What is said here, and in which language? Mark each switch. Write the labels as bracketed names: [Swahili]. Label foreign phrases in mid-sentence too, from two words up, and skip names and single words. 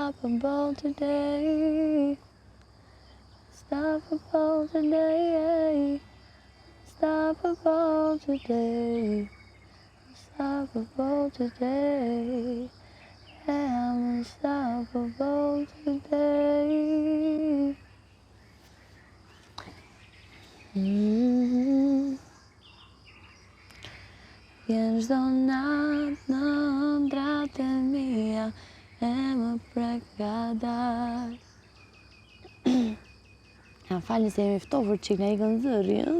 [English] unstoppable today. Unstoppable today. Unstoppable today. Unstoppable today. Yeah, I'm unstoppable today. [Albanian] Vjen çdo natë në ëndrat e mia e më prek nga darë. Ja, falni se jemi ftofur çik na ikën zëri.